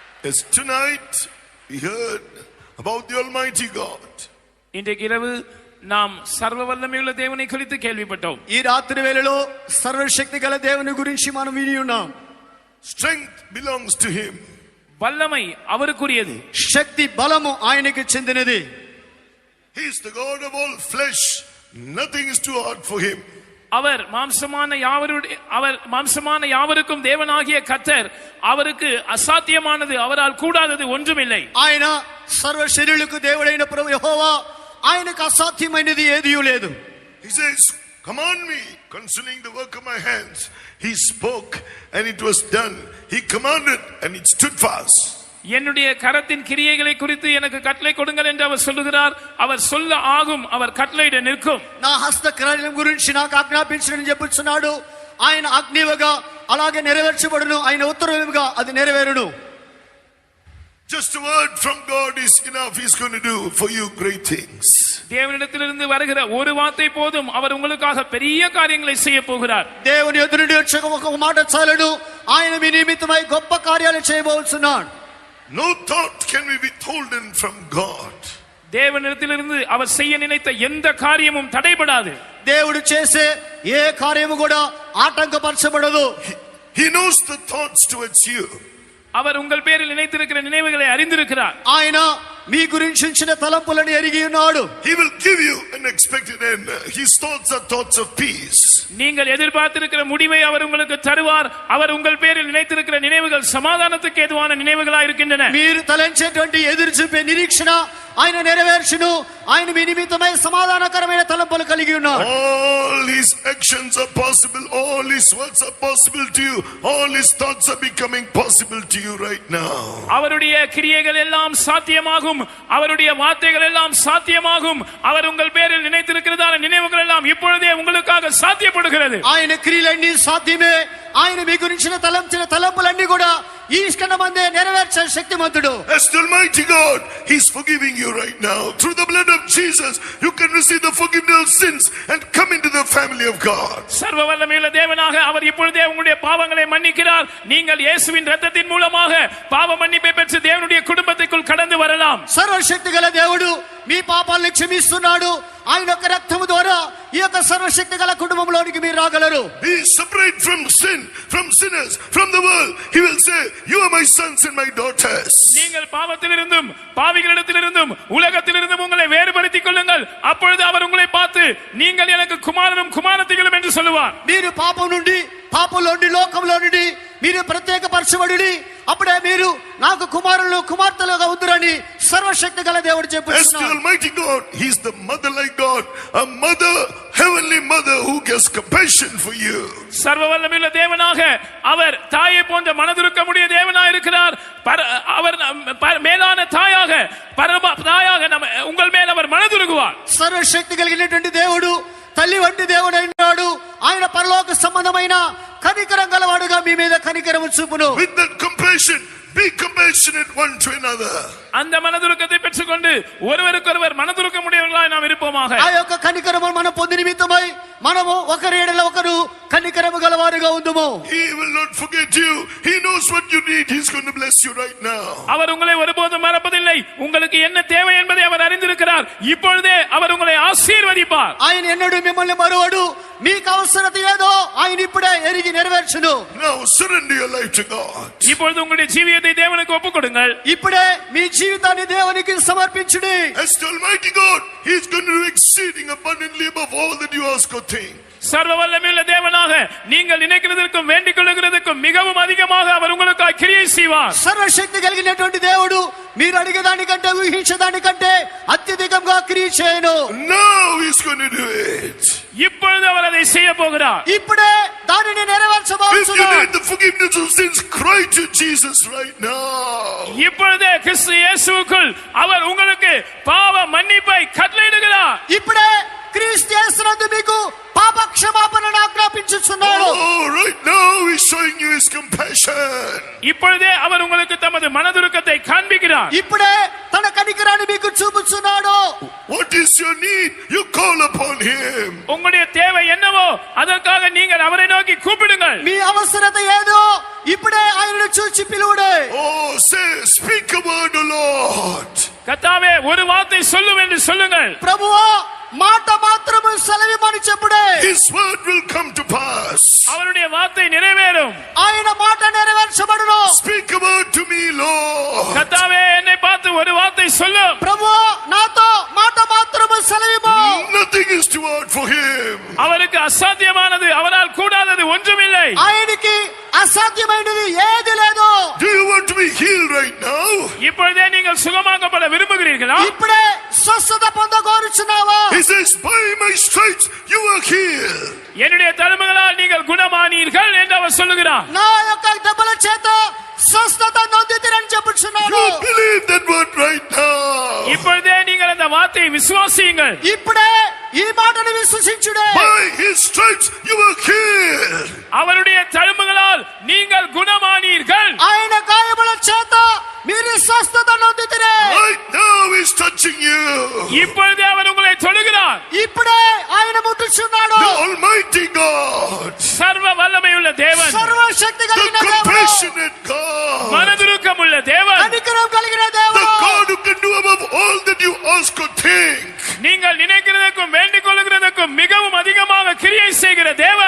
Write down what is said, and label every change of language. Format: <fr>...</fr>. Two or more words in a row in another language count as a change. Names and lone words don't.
<en>Yes, tonight we heard about the Almighty God.</en> <ta>இன்றைக்கு இரவு நாம் சர்வ வல்லமையுள்ள தேவனை குறித்து கேள்விப்பட்டோம்.</ta> <te>ఈ రాత్రి వేళలో సర్వశక్తి గల దేవుని గురించి మనం విని ఉన్నాం.</te> <en>Strength belongs to him.</en> <ta>வல்லமை அவருக்குரியது.</ta> <te>శక్తి బలము ఆయనకి చెందినది.</te> <en>He is the God of all flesh. Nothing is too hard for him.</en> <ta>அவர் மாம்சமான யாவருக்கும் தேவனாகிய கர்த்தர். அவருக்கு அசாத்தியமானது அவரால் கூடாதது ஒன்றுமில்லை.</ta> <te>ఆయన సర్వ శరీరులకు దేవుడైన ప్రభు యెహోవా, ఆయనకు అసాధ్యమైనది ఏదీ లేదు.</te> <en>He says, command me concerning the work of my hands. He spoke and it was done. He commanded and it stood fast.</en> <ta>என்னுடைய கரத்தின் கிரியைகளை குறித்து எனக்கு கட்டளை கொடுங்கள் என்று அவர் சொல்லுகிறார். அவர் சொல்ல ஆகும், அவர் கட்டளையிட நிற்கும்.</ta> <te>నా హస్త కార్యం గురించి నాకు ఆజ్ఞాపించని చెప్పుచున్నాడు. ఆయన అగ్నివగా అలాగే నెరవేర్చబడును, ఆయన ఉత్తరవుగా అది నెరవేరును.</te> <en>Just a word from God is enough. He's going to do for you great things.</en> <ta>தேவனிடத்திலிருந்து வருகிற ஒரு வார்த்தை போதும், அவர் உங்களுக்காக பெரிய காரியங்களை செய்ய போகிறார்.</ta> <te>దేవుని ఎదురు నుండి వచ్చే ఒక మాట చాలును, ఆయన మీ నిమిత్తమై గొప్ప కార్యాలు చేయబోతున్నాడు.</te> <en>No thought can be withholden from God.</en> <ta>தேவனிடத்திலிருந்து அவர் செய்ய நினைத்த எந்த காரியமும் தடைபடாது.</ta> <te>దేవుడు చేసే ఏ కార్యము కూడా ఆటంకపరచబడదు.</te> <en>He knows the thoughts towards you.</en> <ta>அவர் உங்கள் பேரில் நினைத்திருக்கிற நினைவுகளை அறிந்திருக்கிறார்.</ta> <te>ఆయన మీ గురించి ఉంచిన తలంపులను ఎరిగి ఉన్నాడు.</te> <en>He will give you an expected end. His thoughts are thoughts of peace.</en> <ta>நீங்கள் எதிர்பார்த்திருக்கிற முடிவை அவர் உங்களுக்கு தருவார். அவர் உங்கள் பேரில் நினைத்திருக்கிற நினைவுகள் சமாதானத்துக்கு ஏதுவான நினைவுகளாக இருக்கின்றன.</ta> <te>మీరు తలంచేటువంటి ఎదురు చూపే నిరీక్షణ ఆయన నెరవేర్చును. ఆయన మీ నిమిత్తమై సమాధానకరమైన తలంపులు కలిగి ఉన్నారు.</te> <en>All his actions are possible. All his words are possible to you. All his thoughts are becoming possible to you right now.</en> <ta>அவருடைய கிரியைகள் எல்லாம் சாத்தியமாகும். அவருடைய வார்த்தைகள் எல்லாம் சாத்தியமாகும். அவர் உங்கள் பேரில் நினைத்திருக்கிறதான நினைவுகள் எல்லாம் இப்பொழுதே உங்களுக்காக சாத்தியப்படுகிறது.</ta> <te>ఆయన క్రియలన్నీ సాధ్యమే. ఆయన మీ గురించిన తలంచిన తలంపులన్నీ కూడా ఈ క్షణమందే నెరవేర్చే శక్తిమంతుడు.</te> <en>As the Almighty God, He's forgiving you right now. Through the blood of Jesus, you can receive the forgiveness of sins and come into the family of God.</en> <ta>சர்வ வல்லமையுள்ள தேவனாக அவர் இப்பொழுதே உங்களுடைய பாவங்களை மன்னிக்கிறார். நீங்கள் இயேசுவின் இரத்தத்தின் மூலமாக பாவ மன்னிப்பை பெற்று தேவனுடைய குடும்பத்திற்குள் கடந்து வரலாம்.</ta> <te>సర్వశక్తి గల దేవుడు మీ పాపాలను క్షమిస్తున్నాడు. ఆయన యొక్క రక్తము ద్వారా ఈ యొక్క సర్వశక్తి గల కుటుంబంలోనికి మీరు రాగలరు.</te> <en>Be separate from sin, from sinners, from the world. He will say, you are my sons and my daughters.</en> <ta>நீங்கள் பாவத்திலிருந்தும் பாவிகளிடத்திலிருந்தும் உலகத்திலிருந்தும் உங்களை வேறுபடுத்திக் கொள்ளுங்கள். அப்பொழுது அவர் உங்களை பார்த்து நீங்கள் எனக்கு குமாரனும் குமாரத்திகளும் என்று சொல்லுவார்.</ta> <te>మీరు పాపం నుండి పాపంలో నుండి లోకంలో నుండి మీరు ప్రత్యేకపరచబడి అప్పుడే మీరు నాకు కుమారులు కుమార్తెలుగా ఉందురని సర్వశక్తి గల దేవుడు</te> <en>As the</en> <te>చెప్పుచున్నాడు.</te> <en>Almighty God, He's the mother-like God, a mother, heavenly mother who gets compassion for you.</en> <ta>சர்வ வல்லமையுள்ள தேவனாக அவர் தாயை போன்ற மனதுருக்கமுடைய தேவனாக இருக்கிறார். அவர் மேலான தாயாக தாயாக உங்கள் மேல் அவர் மனதுருகுவார்.</ta> <te>సర్వశక్తి కలిగినటువంటి దేవుడు తల్లి వంటి దేవుడు అయినాడు. ఆయన పరలోక సంబంధమైన కనికరం గలవాడుగా మీ మీద కనికరము చూపును.</te> <en>With that compassion, be compassionate one to another.</en> <ta>அந்த மனதுருக்கத்தை பெற்றுக்கொண்டு ஒருவருக்கொருவர் மனதுருக்கமுடையவர்களாய் நாம் இருப்போமாக.</ta> <te>ఆ యొక్క కనికరము మనం పొంది నిమిత్తమై మనము ఒకరి ఎడల ఒకరు కనికరము గలవారుగా ఉందుము.</te> <en>He will not forget you. He knows what you need. He's going to bless you right now.</en> <ta>அவர் உங்களை ஒருபோதும் மறப்பதில்லை. உங்களுக்கு என்ன தேவை என்பதை அவர் அறிந்திருக்கிறார். இப்பொழுதே அவர் உங்களை ஆசீர்வதிப்பார்.</ta> <te>ఆయన ఎన్నడూ మిమ్మల్ని మరువడు. మీకు అవసరత ఏదో ఆయన ఇప్పుడే ఎరిగి నెరవేర్చును.</te> <en>Now surrender your life to God.</en> <ta>இப்பொழுது உங்களுடைய ஜீவியத்தை தேவனுக்கு ஒப்புக்கொடுங்கள்.</ta> <te>ఇప్పుడే మీ జీవితాన్ని దేవునికి సమర్పించుడి.</te> <en>As the Almighty God, He's going to do exceeding abundantly above all that you ask or think.</en> <ta>சர்வ வல்லமையுள்ள தேவனாக நீங்கள் நினைக்கிறதற்கும் வேண்டிக் கொள்ளுகிறதற்கும் மிகவும் அதிகமாக அவர் உங்களுக்காக கிரியை செய்வார்.</ta> <te>సర్వశక్తి కలిగినటువంటి దేవుడు మీరు అడిగేదానికంటే ఊహించేదానికంటే అత్యధికంగా క్రియ చేయను.</te> <en>Now He's going to do it.</en> <ta>இப்பொழுது அவர் அதை செய்ய போகிறார்.</ta> <te>ఇప్పుడే దానిని</te> <en>If you</en> <te>నెరవేర్చబోతున్నాడు.</te> <en>need the forgiveness of sins, cry to Jesus right now.</en> <ta>இப்பொழுதே கிறிஸ்து இயேசுவுக்குள் அவர் உங்களுக்கு பாவ மன்னிப்பை கட்டளையிடுகிறார்.</ta> <te>ఇప్పుడే క్రీస్తు యేసునందు మీకు పాప క్షమాపణను ఆజ్ఞాపించుచున్నాడు.</te> <en>Oh, right now He's showing you His compassion.</en> <ta>இப்பொழுதே அவர் உங்களுக்கு தமது மனதுருக்கத்தை காண்பிக்கிறார்.</ta> <te>ఇప్పుడే తన కనికరాన్ని మీకు చూపుచున్నాడు.</te> <en>What is your need? You call upon Him.</en> <ta>உங்களுடைய தேவை என்னவோ அதற்காக நீங்கள் அவரை நோக்கி கூப்பிடுங்கள்.</ta> <te>మీ అవసరత ఏదో ఇప్పుడే ఆయనను చూచి పిలువుడే.</te> <en>Oh, say, speak a word, O Lord.</en> <ta>கர்த்தாவே ஒரு வார்த்தை சொல்லும் என்று சொல்லுங்கள்.</ta> <te>ప్రభువా మాట మాత్రము సెలవిమని చెప్పుడే.</te> <en>His word will come to pass.</en> <ta>அவருடைய வார்த்தை நிறைவேறும்.</ta> <te>ఆయన మాట నెరవేర్చబడును.</te> <en>Speak a word to me, Lord.</en> <ta>கர்த்தாவே என்னை பார்த்து ஒரு வார்த்தை சொல்லும்.</ta> <te>ప్రభువా నాతో మాట మాత్రము సెలవిమో.</te> <en>Nothing is too hard for him.</en> <ta>அவருக்கு அசாத்தியமானது அவரால் கூடாதது ஒன்றுமில்லை.</ta> <te>ఆయనకి అసాధ్యమైనది ఏది లేదు.</te> <en>Do you want to be healed right now?</en> <ta>இப்பொழுதே நீங்கள் சுகமாக்கப்பட விரும்புகிறீர்களா?</ta> <te>ఇప్పుడే స్వస్థత పొందగోరుచున్నావా?</te> <en>He says, by my stripes you are healed.</en> <ta>என்னுடைய தழும்புகளால் நீங்கள் குணமானீர்கள் என்று அவர் சொல்லுகிறார்.</ta> <te>నా యొక్క దెబ్బల చేత స్వస్థత నొందితిరని చెప్పుచున్నాడు.</te> <en>You believe that word right now.</en> <ta>இப்பொழுதே நீங்கள் அந்த வார்த்தையை விசுவாசியுங்கள்.</ta> <te>ఇప్పుడే ఈ మాటను విశ్వసించుడే.</te> <en>By his stripes you are healed.</en> <ta>அவருடைய தழும்புகளால் நீங்கள் குணமானீர்கள்.</ta> <te>ఆయన గాయముల చేత మీరు స్వస్థత నొందితిరే.</te> <en>Right now he's touching you.</en> <ta>இப்பொழுதே அவர் உங்களை தொடுகிறார்.</ta> <te>ఇప్పుడే ఆయన ముట్టుచున్నాడు.</te> <en>The Almighty God,</en> <ta>சர்வ வல்லமையுள்ள தேவன்,</ta> <te>సర్వశక్తి the కలిగిన దేవుడు,</te> <en>compassionate God,</en> <ta>மனதுருக்கமுள்ள தேவன்,</ta> <te>కనికరం కలిగిన the దేవుడు,</te> <en>God who can do above all that you ask or think.</en> <ta>நீங்கள் நினைக்கிறதுக்கும் வேண்டிக் கொள்ளுகிறதுக்கும் மிகவும் அதிகமாக கிரியை செய்கிற தேவன்,</ta>